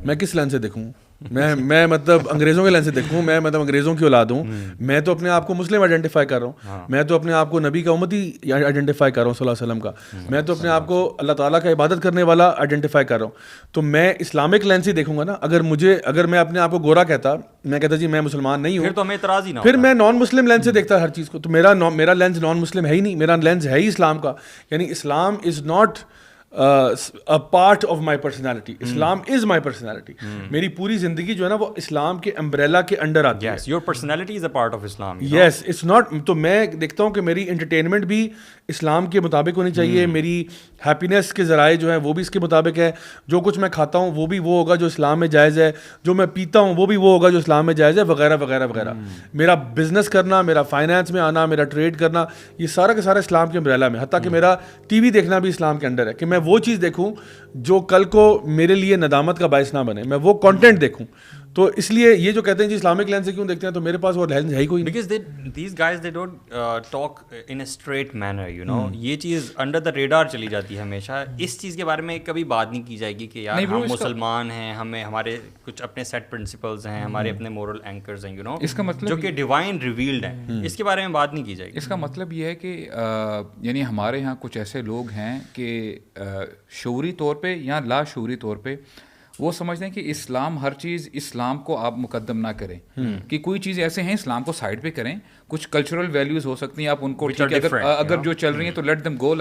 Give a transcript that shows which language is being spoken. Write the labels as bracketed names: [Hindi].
[Urdu] میں کس لینس سے دیکھوں؟ میں مطلب انگریزوں کے لینس سے دیکھوں؟ میں مطلب انگریزوں کی اولاد ہوں, میں تو اپنے آپ کو مسلم آئیڈینٹیفائی کر رہا ہوں, میں تو اپنے آپ کو نبی کا امتی آئیڈینٹیفائی کر رہا ہوں صلی اللہ علیہ وسلم کا, میں تو اپنے آپ کو اللہ تعالیٰ کا عبادت کرنے والا آئیڈینٹیفائی کر رہا ہوں. تو میں اسلامک لینس ہی دیکھوں گا نا. اگر میں اپنے آپ کو گورا کہتا, میں کہتا جی میں مسلمان نہیں ہوں, پھر تو ہمیں اعتراض ہی نہ, پھر میں نان مسلم لینس سے دیکھتا ہر چیز کو. تو میرا لینس نان مسلم ہے ہی نہیں, میرا لینس ہے ہی اسلام کا. یعنی [English] Islam is not a part of my personality. Islam is my personality. [Urdu] میری پوری زندگی جو ہے نا وہ اسلام کے امبریلا کے انڈر آتی ہے. [English] Yes, your personality is a part of Islam. Yes, it's not. [Urdu] تو میں دیکھتا ہوں کہ میری انٹرٹینمنٹ بھی اسلام کے مطابق ہونی چاہیے, میری ہیپینیس کے ذرائع جو ہیں وہ بھی اس کے مطابق ہے, جو کچھ میں کھاتا ہوں وہ بھی وہ ہوگا جو اسلام میں جائز ہے, جو میں پیتا ہوں وہ بھی وہ ہوگا جو اسلام میں جائز ہے, وغیرہ وغیرہ وغیرہ. میرا بزنس کرنا, میرا فائنانس میں آنا, میرا ٹریڈ کرنا, یہ سارا کا سارا اسلام کے امبریلا میں. حتیٰ کہ میرا ٹی وی دیکھنا بھی اسلام کے انڈر ہے, کہ میں وہ چیز دیکھوں جو کل کو میرے لیے ندامت کا باعث نہ بنے, میں وہ کانٹینٹ دیکھوں. تو اس لیے یہ جو کہتے ہیں جی اسلامک لینس سے کیوں دیکھتے ہیں, تو میرے پاس وہ لینس ہے ہی کوئی نہیں. [English] Because these guys they don't talk in a straight manner, you know. [Urdu] یہ چیز [English] under the radar [Urdu] چلی جاتی ہے ہمیشہ. اس چیز کے بارے میں کبھی بات نہیں کی جائے گی کہ یار ہم مسلمان ہیں, ہمیں ہمارے کچھ اپنے سیٹ پرنسپلز ہیں, ہمارے اپنے مورل اینکرز ہیں, [English] you know, [Urdu] اس کا مطلب جو کہ ڈیوائن ریویلڈ ہیں, اس کے بارے میں بات نہیں کی جائے گی. اس کا مطلب یہ ہے کہ یعنی ہمارے یہاں کچھ ایسے لوگ ہیں کہ شعوری طور پہ یا لا شعوری طور پہ وہ سمجھتے ہیں کہ اسلام ہر چیز اسلام کو آپ مقدم نہ کریں, کہ کوئی چیز ایسے ہیں اسلام کو سائڈ پہ کریں, کچھ کلچرل ویلیوز ہو سکتی ہیں آپ ان کو ٹھیک ہے اگر جو چل رہی ہیں تو [English] Let them go.